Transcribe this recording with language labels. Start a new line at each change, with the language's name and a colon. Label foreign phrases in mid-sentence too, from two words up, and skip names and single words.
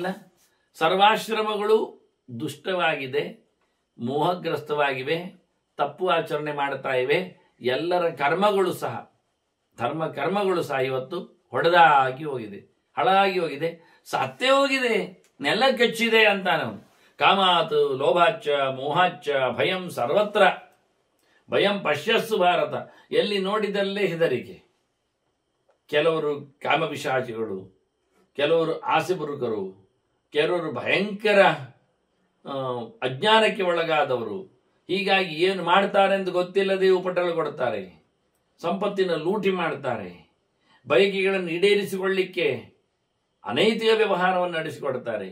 Kannada: ಸರ್ವಾಶ್ರಮಗಳು ದುಷ್ಟವಾಗಿದೆ, ಮೋಹಗ್ರಸ್ತವಾಗಿವೆ, ತಪ್ಪು ಆಚರಣೆ ಮಾಡ್ತಾ ಇವೆ. ಎಲ್ಲರ ಕರ್ಮಗಳು ಸಹ, ಧರ್ಮ ಕರ್ಮಗಳು ಸಹ ಇವತ್ತು ಹೊಡೆದಾಗಿ ಹೋಗಿದೆ, ಹಳಾಗಿ ಹೋಗಿದೆ, ಸತ್ತೇ ಹೋಗಿದೆ, ನೆಲ ಕೆಚ್ಚಿದೆ ಅಂತ ನಾವು.
Sanskrit: ಕಾಮಾತ್ ಲೋಭಾಚ್ಚ ಮೋಹಾಚ್ಚ ಭಯಂ ಸರ್ವತ್ರ ಭಯಂ ಪಶ್ಯಸ್ಸು ಭಾರತ.
Kannada: ಎಲ್ಲಿ ನೋಡಿದಲ್ಲೇ ಹೆದರಿಕೆ. ಕೆಲವರು ಕಾಮಪಿಶಾಚಿಗಳು, ಕೆಲವರು ಆಸೆಬುರುಕರು, ಕೆಲವರು ಭಯಂಕರ ಅಜ್ಞಾನಕ್ಕೆ ಒಳಗಾದವರು. ಹೀಗಾಗಿ ಏನು ಮಾಡ್ತಾರೆ ಎಂದು ಗೊತ್ತಿಲ್ಲದೆ ಉಪಟಳ ಕೊಡ್ತಾರೆ, ಸಂಪತ್ತಿನ ಲೂಟಿ ಮಾಡ್ತಾರೆ, ಬಯಕೆಗಳನ್ನು ಈಡೇರಿಸಿಕೊಳ್ಳಿಕ್ಕೆ ಅನೈತಿಕ ವ್ಯವಹಾರವನ್ನು ನಡೆಸಿಕೊಡ್ತಾರೆ.